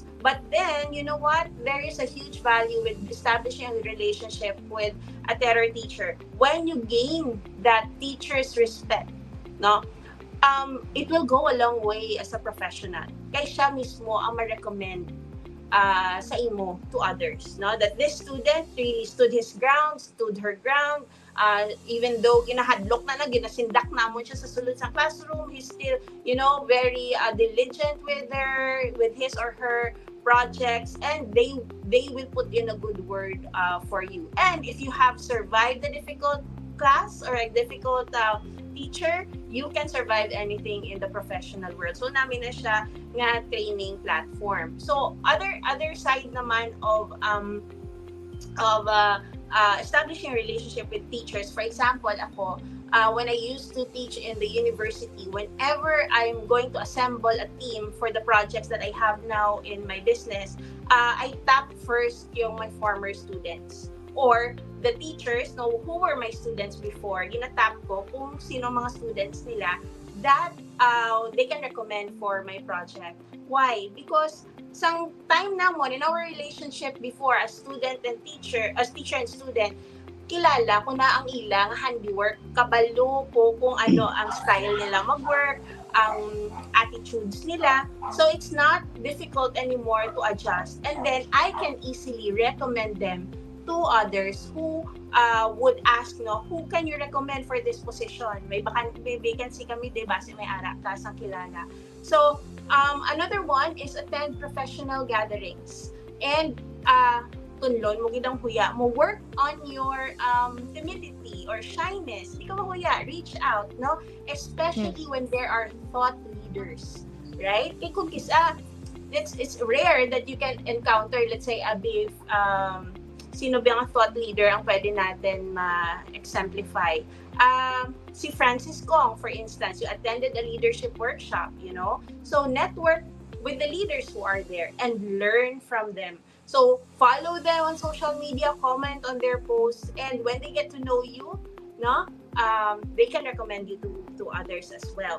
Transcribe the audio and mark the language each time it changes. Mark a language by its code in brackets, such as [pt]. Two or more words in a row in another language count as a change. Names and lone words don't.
[en] But then, you know what? There is a huge value with establishing a relationship with a terror teacher. When you gain that teacher's respect, no? It will go a long way as a professional. [hil] Kaya siya mismo ang ma-recommend sa imo [en] to others, [hil] no? [en] That this student really stood his ground, stood her ground, even though [hil] ginahadlok na ginasindak namon siya sa sulod sa [en] classroom, he's still, very diligent with his or her projects, and they will put in a good word for you. And if you have survived the difficult class or a difficult teacher, you can survive anything in the professional world. [hil] So namin na siya nga [en] training platform. So other side naman of establishing a relationship with teachers. For example, ako, when I used to teach in the university, whenever I'm going to assemble a team for the projects that I have now in my business, I tap first yung my former students or the teachers who were my students before. [hil] Ginatap ko kung sino mga students nila [en] that they can recommend for my project. Why? Because sang time namon in our relationship before as teacher and student, [hil] kilala ko na ang ilang handiwork, kabalo ko kung ano ang style nila mag-work, ang attitudes nila. [en] So it's not difficult anymore to adjust, and then I can easily recommend them to others who would ask, no, who can you recommend for this position? [tl] May vacancy kami, di ba? [hil] Kasi may ara kasang kilala. [en] So, another one is attend professional gatherings. [hil] And tunlon mo gidang huya mo, [en] work on your timidity or shyness. [hil] Di ka mahuya, [en] reach out, no? Especially when there are thought leaders, right? [hil] Kaya kung kisa, [en] it's rare that you can encounter, let's say, a big [tl] sino ba ang [en] thought leader [tl] ang pwede natin ma-exemplify. [en] Si Francis Kong, for instance, you attended a leadership workshop, you know? So network with the leaders who are there and learn from them. So follow them on social media, comment on their posts, and when they get to know you, no, they can recommend you to others as well.